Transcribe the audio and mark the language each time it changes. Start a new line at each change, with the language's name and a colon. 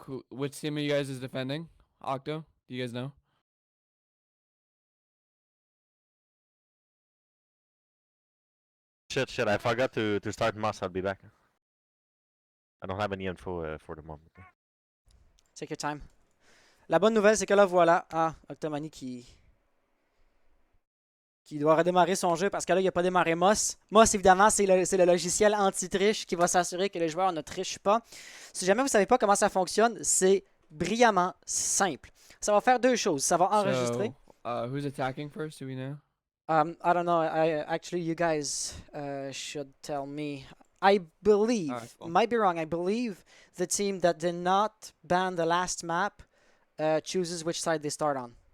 English: Which team of you guys is defending? Octo? Do you guys know? Shit, I forgot to start Moss, I'll be back. I don't have any info for the moment. Take your time.
French: La bonne nouvelle, c'est que là, voilà. Ah, Octomanie qui doit redémarrer son jeu parce que là, il n'a pas démarré Moss. Moss, évidemment, c'est le logiciel anti-triche qui va s'assurer que les joueurs ne trichent pas. Si jamais vous ne savez pas comment ça fonctionne, c'est brillamment simple. Ça va faire deux choses. Ça va enregistrer.
English: So, who's attacking first? Do we know? I don't know. Actually, you guys should tell me. I believe, Alright, cool. might be wrong, I believe the team that did not ban the last map chooses which side they start on.